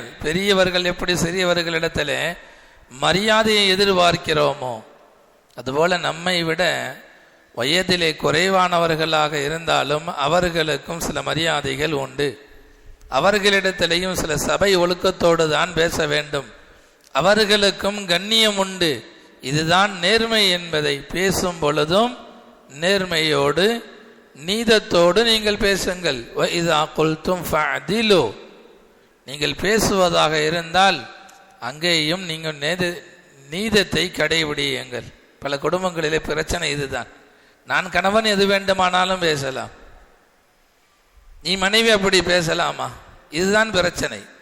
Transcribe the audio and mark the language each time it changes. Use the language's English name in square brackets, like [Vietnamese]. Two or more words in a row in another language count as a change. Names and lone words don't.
[Tamil] பெரியவர்கள் எப்படி சிறியவர்களிடத்தில் மரியாதையை எதிர்பார்க்கிறோமோ அதுபோல நம்மை விட வயதிலே குறைவானவர்களாக இருந்தாலும் அவர்களுக்கும் சில மரியாதைகள் உண்டு. அவர்களிடத்திலேயும் சில சபை ஒழுக்கத்தோடு தான் பேச வேண்டும். அவர்களுக்கும் கண்ணியம் உண்டு. இதுதான் நேர்மை என்பதை பேசும் பொழுதும் நேர்மையோடு நீதத்தோடு நீங்கள் பேசுங்கள். [Arabic] وَإِذَا قُلْتُمْ فَعْدِلُوا, [Tamil] நீங்கள் பேசுவதாக இருந்தால் அங்கேயும் நீங்கள் நீதத்தை கடைபிடியுங்கள். பல குடும்பங்களிலே பிரச்சனை இதுதான். நான் கணவன் எது வேண்டுமானாலும் பேசலாம், நீ மனைவி அப்படி பேசலாமா? இதுதான் பிரச்சனை.